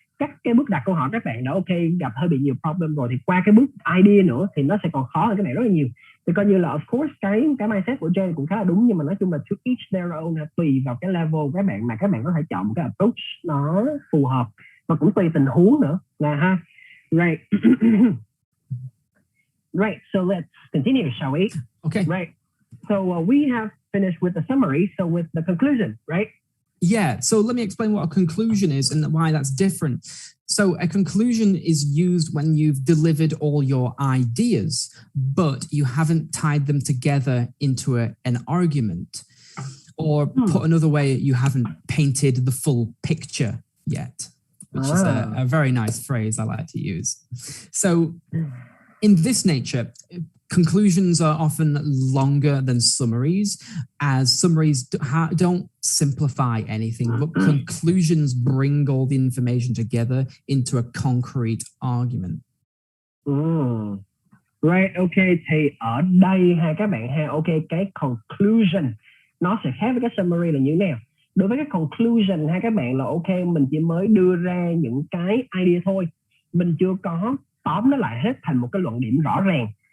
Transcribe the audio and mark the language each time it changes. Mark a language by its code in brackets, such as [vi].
[vi] các cái bước đặt câu hỏi các bạn đã ok gặp hơi bị nhiều problem rồi, thì qua cái bước idea nữa thì nó sẽ còn khó hơn các bạn rất là nhiều. Thì coi như là [en] of course [vi] cái mindset của Jay cũng khá là đúng, nhưng mà nói chung là [en] to each their own, [vi] tùy vào cái level của các bạn mà các bạn có thể chọn một cái approach nó phù hợp, và cũng tùy tình huống nữa là ha. [en] Right. Right, so let's continue, shall we? Okay. Right. So we have finished with the summary, so with the conclusion, right? Yeah, so let me explain what a conclusion is and why that's different. So a conclusion is used when you've delivered all your ideas, but you haven't tied them together into an argument. Or put another way, you haven't painted the full picture yet, which is a very nice phrase I like to use. So in this nature, conclusions are often longer than summaries, as summaries don't simplify anything, but conclusions bring all the information together into a concrete argument. Right, okay, [vi] thì ở đây ha các bạn ha, ok, cái conclusion nó sẽ khác với cái summary là như thế nào. Đối với cái conclusion ha các bạn là ok, mình chỉ mới đưa ra những cái idea thôi, mình chưa có tóm nó lại hết thành một cái luận điểm rõ ràng.